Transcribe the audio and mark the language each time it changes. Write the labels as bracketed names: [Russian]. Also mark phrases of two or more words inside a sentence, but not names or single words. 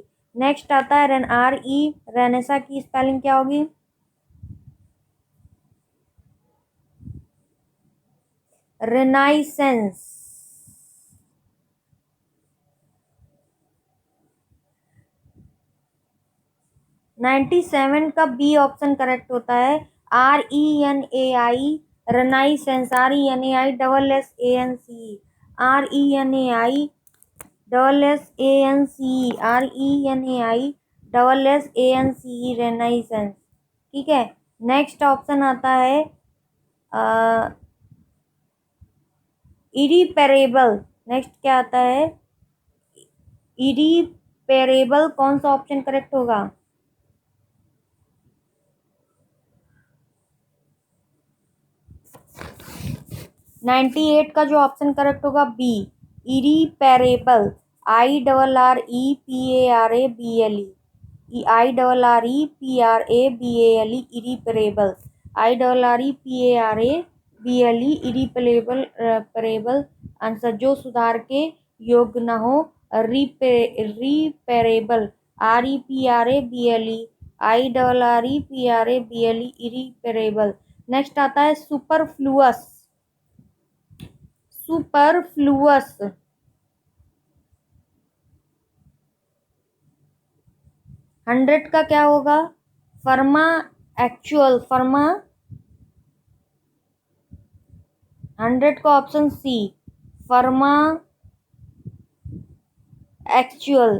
[Hindi] नेक्स्ट आता है रेनेसा की स्पेलिंग क्या होगी, रेनाइसेंस. 97 का बी [English] option correct [Hindi] होता है. [English] RENAI रेनाइसेंस. RENAI SSANCE. RENAI SSANCE. RENAI SSANCE रेनाइसेंस. [Hindi] ठीक है, [English] next option [Hindi] आता है इरिपेरेबल. नेक्स्ट क्या आता है, इरिपेरेबल. कौन सा [English] option correct [Hindi] होगा, 98 का जो [English] option correct [Hindi] होगा बी. इरिपेरेबल. [English] IRREPARABLE. IRREPARABLE. इरिपेरेबल. IRREPARABLE. irreparable answer [Hindi] जो सुधार के योग्य न हो. [English] रिपेरेबल. REPARABLE. IRREPARABLE. इरिपेरेबल. [Hindi] नेक्स्ट आता है सुपरफ्लुअस. सुपरफ्लुअस 100 का क्या होगा, एक्चुअल, फर्मा 100 का ऑप्शन सी, फर्मा एक्चुअल।